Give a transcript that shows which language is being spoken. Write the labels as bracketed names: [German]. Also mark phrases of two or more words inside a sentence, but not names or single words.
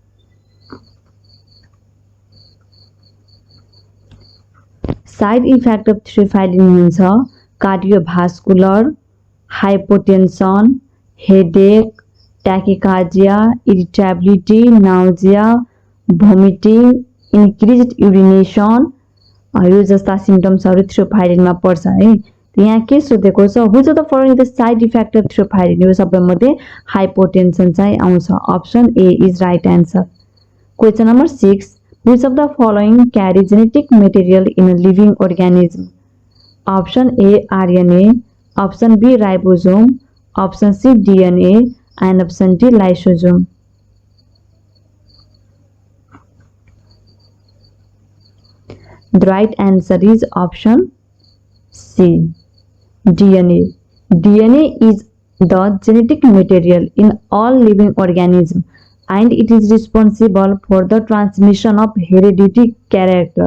[English] Side effect of theophylline huncha cardiovascular, hypotension, headache, tachycardia, irritability, nausea, vomiting, increased urination [Nepali] यो जस्ता सिम्पटम्सहरु थियोफाइलिनमा पर्छ है। यहाँ के सोधेको छ [English] which of the following the side effect of theophylline [Nepali] यो सबैमध्ये हाइपोटेन्सन चाहिँ आउँछ। [English] Option A is right answer. Question number 6. Which of the following carry genetic material in a living organism? Option A RNA, option B ribosome, option C DNA and option D lysosome. The right answer is option C, DNA. DNA is the genetic material in all living organisms and it is responsible for the transmission of hereditary character.